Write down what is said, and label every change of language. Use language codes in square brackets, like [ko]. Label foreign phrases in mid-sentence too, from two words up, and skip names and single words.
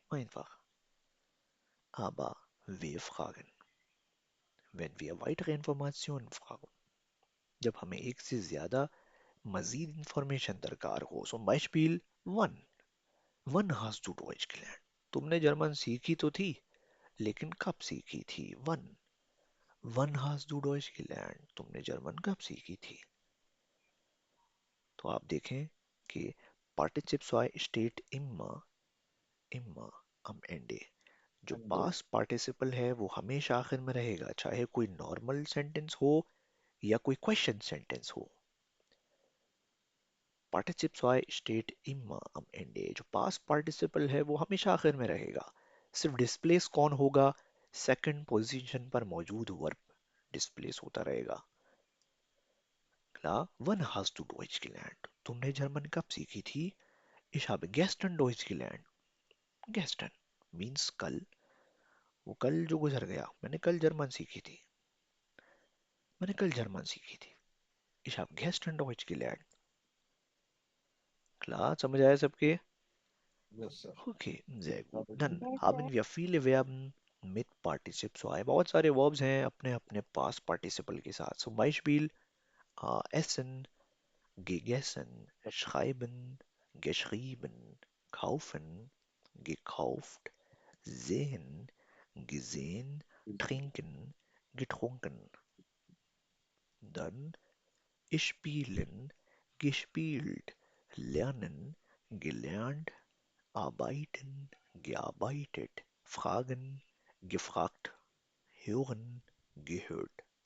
[de] Einfach. Aber wir fragen. Wenn wir weitere Informationen fragen. [ur] جب ہمیں ایک سے زیادہ مزید انفارمیشن درکار ہو. [de] Zum Beispiel, wann? Wann hast du Deutsch gelernt? [ur] تم نے جرمن سیکھی تو تھی، لیکن کب سیکھی تھی? [de] Wann? Wann hast du Deutsch gelernt? [ur] تم نے جرمن کب سیکھی تھی؟ تو آپ دیکھیں کہ [de] participes steht immer am Ende. [ur] جو [en] past participle [ur] ہے وہ ہمیشہ آخر میں رہے گا، چاہے کوئی [en] normal sentence [ur] ہو یا کوئی [en] question sentence [ur] ہو. [de] Partizips steht immer am Ende. [ur] جو [en] past participle [ur] ہے وہ ہمیشہ آخر میں رہے گا۔ صرف ڈسپلیس کون ہوگا? [en] second position [ur] پر موجود [en] verb displace [ur] ہوتا رہے گا. [de] Klar, wann hast du Deutsch gelernt? [ur] تم نے جرمن کب سیکھی تھی? [de] Ich habe gestern Deutsch gelernt. [en] Gestern means कल. [ur] وہ کل جو گزر گیا، میں نے کل جرمن سیکھی تھی. میں نے کل جرمن سیکھی تھی. [de] Ich habe gestern Deutsch gelernt. Klar, [ur] سمجھ آیا سب کے? [en] Yes, sir. [de] Okay, sehr gut. [en] Got it. [de] Dann [en] Yes, [de] haben [en] sir. [de] wir viele Verben mit Partizip 2. [ur] بہت سارے verbs ہیں اپنے اپنے [en] past participle [ur] کے ساتھ. [de] Zum Beispiel essen, gegessen, schreiben, geschrieben, kaufen, gekauft, sehen, gesehen, trinken, getrunken. Dann spielen, gespielt, lernen, gelernt, arbeiten, gearbeitet, fragen, gefragt, hören, gehört.